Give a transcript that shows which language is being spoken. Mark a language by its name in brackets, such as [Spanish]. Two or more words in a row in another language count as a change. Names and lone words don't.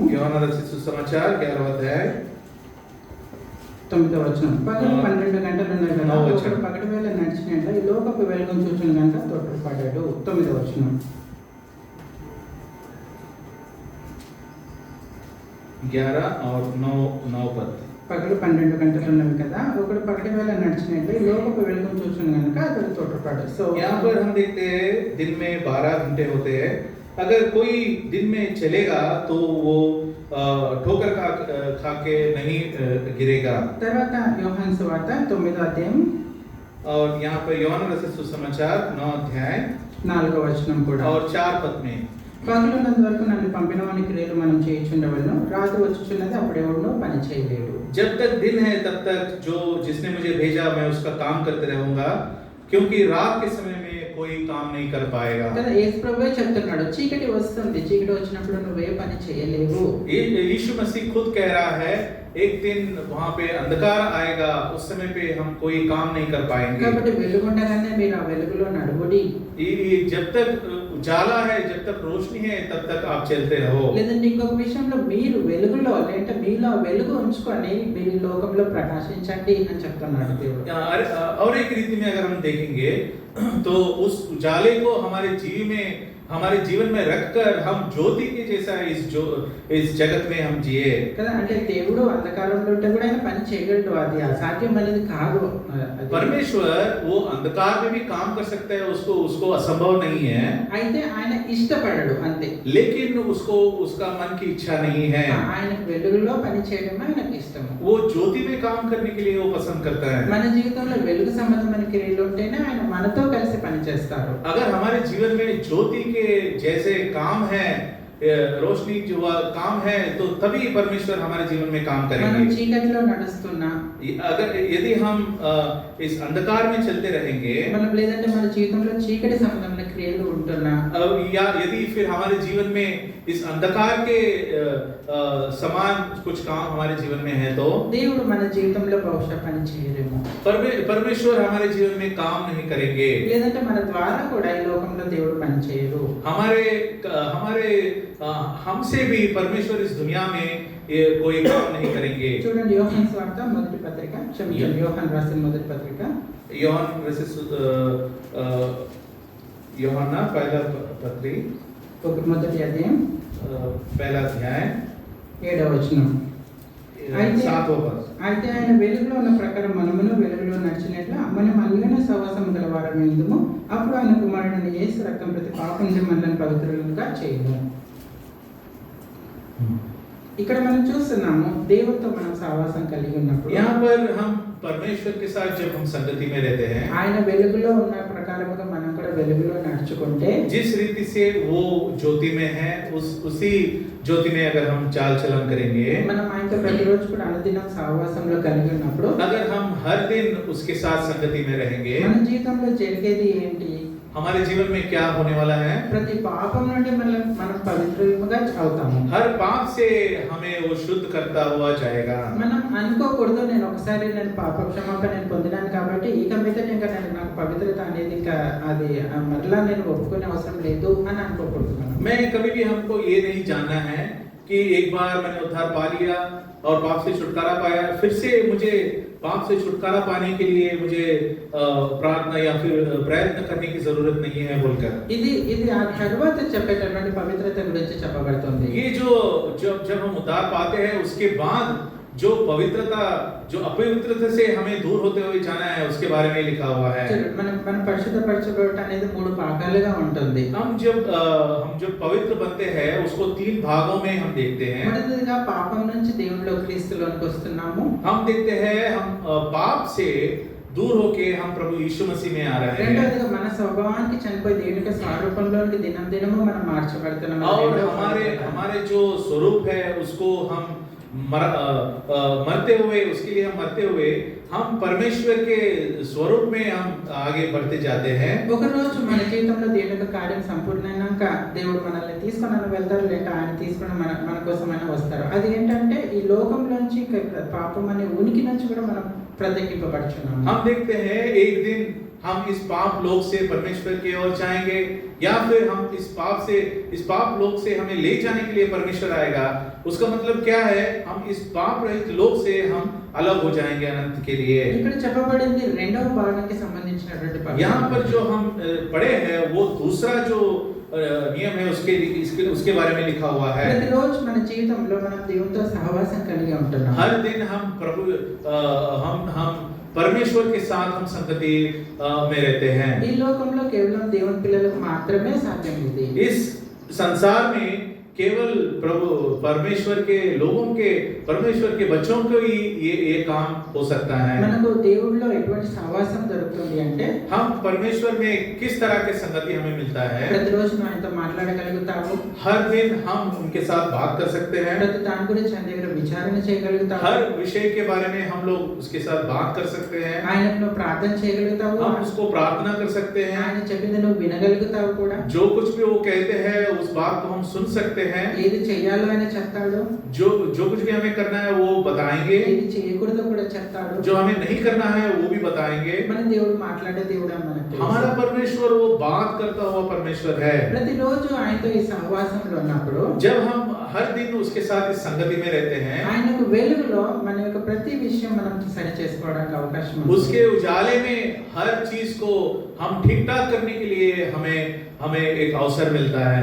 [Hindi] यूहन्ना रचित सुसमाचार 11वें अध्याय [Telugu] 9వ వచనం. పగలు 12 గంటలు ఉన్నాయి కదా, 9వ వచనం. ఒకడు పగటి వేళ నడిచినట్ల ఈ లోకపు వెలుగును చూచును గనుక తొట్రుపడ్డాడు. 9వ వచనం. [Hindi] 11 और 9 पद। [Telugu] పగలు 12 గంటలు ఉన్నవి కదా, ఒకడు పగటి వేళ నడిచినట్ల ఈ లోకపు వెలుగును చూచును గనుక అతడు తొట్రుపడ్డాడు. సో [Hindi] यहाँ पर हम देखते हैं दिन में 12 घंटे होते हैं, अगर कोई दिन में चलेगा तो वो ठोकर खा के नहीं गिरेगा। [Telugu] తర్వాత యోహాను సువార్త 9వ అధ్యాయం [Hindi] और यहाँ पर यूहन्ना रचित सुसमाचार 9 अध्याय [Telugu] 4వ వచనం కూడా. [Hindi] और 4 पद में, [Telugu] పగలున్నంత వరకు నన్ను పంపిన వాని క్రియలు మనం చేయుచుండవలను, రాత్రి వచ్చుచున్నది అప్పుడు ఎవడో పని చేయలేడు. [Hindi] जब तक दिन है तब तक जो जिसने मुझे भेजा मैं उसका काम करते रहूंगा, क्योंकि रात के समय में कोई काम नहीं कर पाएगा। [Telugu] కదా యేసు ప్రభువే చెప్తున్నాడు, చీకటి వస్తుంది, చీకటి వచ్చినప్పుడు నువ్వే పని చేయలేవు. [Hindi] यीशु मसीह खुद कह रहा है एक दिन वहां पे अंधकार आएगा, उस समय पे हम कोई काम नहीं कर पाएंगे। [Telugu] కాబట్టి వెలుగుండగానే మీరు ఆ వెలుగులో నడువుడి. [Hindi] जब तक उजाला है, जब तक रोशनी है, तब तक आप चलते रहो। [Telugu] లేదంటే ఇంకొక విషయంలో మీరు వెలుగులో లేదంటే మీలో వెలుగు ఉంచుకొని మీరు ఈ లోకంలో ప్రకాశించండి అని చెప్తున్నాడు దేవుడు. [Hindi] और एक रीति में अगर हम देखेंगे तो उस उजाले को हमारे जीवन में रखकर हम ज्योति के जैसा इस जगत में हम जिए। [Telugu] కదా అంటే దేవుడు అంధకారంలో ఉంటే కూడా ఆయన పని చేయగలడు, అది అసాధ్యం అనేది కాదు. [Hindi] परमेश्वर वो अंधकार में भी काम कर सकता है, उसको असंभव नहीं है, [Telugu] అయితే ఆయన ఇష్టపడడు అంతే. [Hindi] लेकिन उसका मन की इच्छा नहीं है। [Telugu] ఆయన వెలుగులో పని చేయడం ఆయనకు ఇష్టము. [Hindi] वो ज्योति में काम करने के लिए वो पसंद करता है। [Telugu] మన జీవితంలో వెలుగు సంబంధమైన క్రియలు ఉంటేనే ఆయన మనతో కలిసి పని చేస్తారు. [Hindi] अगर हमारे जीवन में ज्योति के जैसे काम है, रोशनी जो काम है, तो तभी परमेश्वर हमारे जीवन में काम [Telugu] మనం [Hindi] करेंगे। [Telugu] చీకటిలో నడుస్తున్నా, [Hindi] यदि हम इस अंधकार में चलते रहेंगे, [Telugu] మనం లేదంటే మన జీవితంలో చీకటి సంబంధమైన క్రియలు ఉంటున్నా, [Hindi] या यदि फिर हमारे जीवन में इस अंधकार के समान कुछ काम हमारे जीवन में है, तो [Telugu] దేవుడు మన జీవితంలో బహుశా పని చేయలేము. [Hindi] परमेश्वर हमारे जीवन में काम नहीं करेंगे। [Telugu] లేదంటే మన ద్వారా కూడా ఈ లోకంలో దేవుడు పని చేయరు. [Hindi] हमसे भी परमेश्वर इस दुनिया में ये कोई काम नहीं करेंगे। [Telugu] చూడండి యోహాను సువార్త మొదటి పత్రిక, క్షమించండి యోహాను రాసిన మొదటి పత్రిక, [Hindi] यूहन्ना पहला पत्री [Telugu] మొదటి అధ్యాయం [Hindi] 1 अध्याय [Telugu] 7వ వచనం. అయితే [Hindi] 7वां पद। [Telugu] అయితే ఆయన వెలుగులో ఉన్న ప్రకారం మనమును వెలుగులో నడిచినట్లు మనం అన్యోన్య సహవాసం గల వారమై ఉందుము. అప్పుడు ఆయన కుమారుడైన యేసు రక్తం ప్రతి పాపం నుంచి మనల్ని పవిత్రులుగా చేయును. ఇక్కడ మనం చూస్తున్నాము దేవుడితో మనం సహవాసం కలిగి ఉన్నప్పుడు [Hindi] यहाँ पर हम परमेश्वर के साथ जब हम संगति में रहते हैं, [Telugu] ఆయన వెలుగులో ఉన్న ప్రకారముగా మనం కూడా వెలుగులో నడుచుకుంటే [Hindi] जिस रीति से वो ज्योति में है उसी ज्योति में अगर हम चाल चलन करेंगे, [Telugu] మనం ఆయనతో ప్రతిరోజు కూడా అనుదినం సహవాసంలో కలిగి ఉన్నప్పుడు [Hindi] अगर हम हर दिन उसके साथ संगति में रहेंगे, [Telugu] మన జీవితంలో జరిగేది ఏంటి? [Hindi] हमारे जीवन में क्या होने वाला है? [Telugu] ప్రతి పాపం నుండి మనం పవిత్రంగా అవుతాము. [Hindi] हर पाप से हमें वो शुद्ध करता हुआ जाएगा. [Telugu] మనం అనుకోకూడదు నేను ఒకసారి పాప క్షమాపణ నేను పొందినాను కాబట్టి ఇక మీద నాకు పవిత్రత అనేది ఇంకా అది మరలా నేను ఒప్పుకునే అవసరం లేదు అని అనుకోకూడదు. [Hindi] मैं कभी भी हमको ये नहीं जानना है कि एक बार मैंने उद्धार पा लिया और पाप से छुटकारा पाया, फिर से मुझे पाप से छुटकारा पाने के लिए मुझे प्रार्थना या फिर प्रयत्न करने की जरूरत नहीं है बोलकर [Telugu] ఇది ఆ తర్వాత చెప్పేటటువంటి పవిత్రత గురించి చెప్పబడుతుంది. [Hindi] ये जो जब हम उद्धार पाते हैं उसके बाद जो पवित्रता जो अपवित्रता से हमें दूर होते हुए जाना है उसके बारे में लिखा हुआ है. [Telugu] మన పరిశుద్ధపరచబడటం అనేది 3 భాగాలుగా ఉంటుంది. [Hindi] हम जब पवित्र बनते हैं उसको 3 भागों में हम देखते हैं. [Telugu] మొదటిగా పాపం నుంచి దేవునిలో క్రీస్తులోనికి వస్తున్నాము. [Hindi] हम देखते हैं हम पाप से दूर होके हम प्रभु यीशु मसीह में आ रहे हैं. [Telugu] రెండోదిగా మన స్వభావానికి చనిపోయి దేవుని యొక్క స్వరూపంలోనికి దినదినము మనం మార్చబడుతున్నాము. [Hindi] और हमारे जो स्वरूप है उसको हम मरते हुए उसके लिए हम मरते हुए हम परमेश्वर के स्वरूप में हम आगे बढ़ते जाते हैं. [Telugu] ఒక రోజు మన జీవితంలో దేవుని యొక్క కార్యం సంపూర్ణమైనాక దేవుడు మనల్ని తీసుకొని వెళ్తారు, లేక ఆయన తీసుకొని మన కోసమైనా వస్తారు. అది ఏంటంటే ఈ లోకంలోంచి పాపం అనే ఉనికి నుంచి కూడా మనం ప్రత్యేకింపబడుచున్నాము. [Hindi] हम देखते हैं एक दिन हम इस पाप लोक से परमेश्वर की ओर जाएंगे या फिर हम इस पाप लोक से हमें ले जाने के लिए परमेश्वर आएगा. उसका मतलब क्या है? हम इस पाप रहित लोक से हम अलग हो जाएंगे अनंत के लिए. [Telugu] ఇక్కడ చెప్పబడింది రెండవ భాగానికి సంబంధించినటువంటి పదం. [Hindi] यहाँ पर जो हम पढ़े हैं वो दूसरा जो नियम है उसके बारे में लिखा हुआ है. [Telugu] ప్రతిరోజు మన జీవితంలో మనం దేవునితో సహవాసం కలిగి ఉంటున్నాం. [Hindi] हर दिन हम प्रभु हम परमेश्वर के साथ हम संगति में रहते हैं. [Telugu] ఈ లోకంలో కేవలం దేవుని పిల్లలకు మాత్రమే సాధ్యం ఇది. [Hindi] इस संसार में केवल प्रभु परमेश्वर के लोगों के परमेश्वर के बच्चों को ही ये काम हो सकता है. [Telugu] మనకు దేవుడిలో ఎటువంటి సహవాసం దొరుకుతుంది అంటే [Hindi] हम परमेश्वर में किस तरह के संगति हमें मिलता है. [Telugu] ప్రతిరోజు మనం ఆయనతో మాట్లాడగలుగుతాము. [Hindi] हर दिन हम उनके साथ बात कर सकते हैं. [Telugu] ప్రతి దాని గురించి ఆయన దగ్గర విచారణ చేయగలుగుతాము. [Hindi] हर विषय के बारे में हम लोग उसके साथ बात कर सकते हैं. [Telugu] ఆయనకు నువ్వు ప్రార్థన చేయగలుగుతావు. [Hindi] हम उसको प्रार्थना कर सकते हैं. [Telugu] ఆయన చెప్పింది నువ్వు వినగలుగుతావు కూడా. [Hindi] जो कुछ भी वो कहते हैं उस बात को हम सुन सकते हैं. [Telugu] ఏది చేయాలో ఆయన చెప్తాడు. [Hindi] जो कुछ भी हमें करना है वो बताएंगे. [Telugu] ఏది చేయకూడదో కూడా చెప్తాడు. [Hindi] जो हमें नहीं करना है वो भी बताएंगे. [Telugu] మన దేవుడు మాట్లాడే దేవుడు అని మనకు తెలుసు. [Hindi] हमारा परमेश्वर वो बात करता हुआ परमेश्वर है. [Telugu] ప్రతిరోజు ఆయనతో ఈ సహవాసంలో ఉన్నప్పుడు [Hindi] जब हम हर दिन उसके साथ इस संगति में रहते हैं, [Telugu] ఆయనకు వెలుగులో మన యొక్క ప్రతి విషయం మనం సరి చేసుకోవడానికి అవకాశం ఉంది. [Hindi] उसके उजाले में हर चीज को हम ठीक ठाक करने के लिए हमें एक अवसर मिलता है.